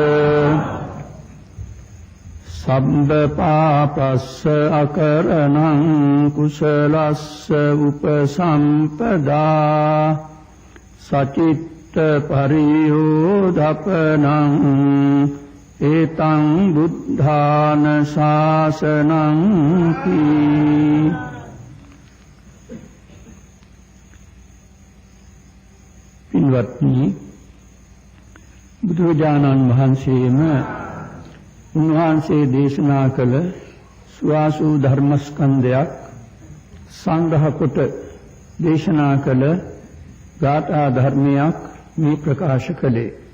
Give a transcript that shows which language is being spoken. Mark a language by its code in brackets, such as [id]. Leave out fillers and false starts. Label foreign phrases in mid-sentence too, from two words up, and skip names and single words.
[pi] Sabba pāpassa akaranaṃ kusalassa upasampada Sacitta pariyodapanaṃ etaṃ buddhāna sāsanaṃ ki [si] පින්වත්නි බුදුරජාණන් වහන්සේම උන්වහන්සේ දේශනා කළ සුවාසු ධර්මස්කන්ධයක් සංග්‍රහ කොට දේශනා කළ ගාථා ධර්මයක් මේ ප්‍රකාශ කළේ.